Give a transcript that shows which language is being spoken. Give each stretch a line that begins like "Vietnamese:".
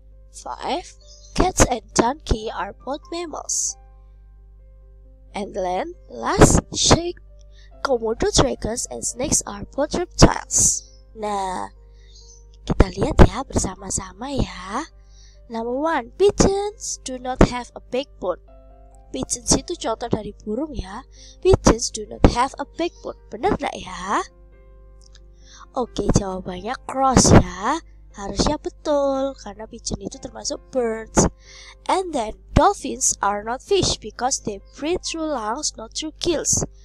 English: 5, cats and donkey are both mammals. And then, last, shark, Komodo dragons and snakes are both reptiles.
Indonesian: Nah, kita lihat ya bersama-sama ya.
English: Number 1, pigeons do not have a backbone.
Indonesian: Pigeons itu contoh dari burung ya.
English: Pigeons do not have a backbone.
Indonesian: Benar gak ya? Oke, jawabannya cross ya. Harusnya betul karena pigeon itu termasuk birds.
English: And then dolphins are not fish because they breathe through lungs, not through gills.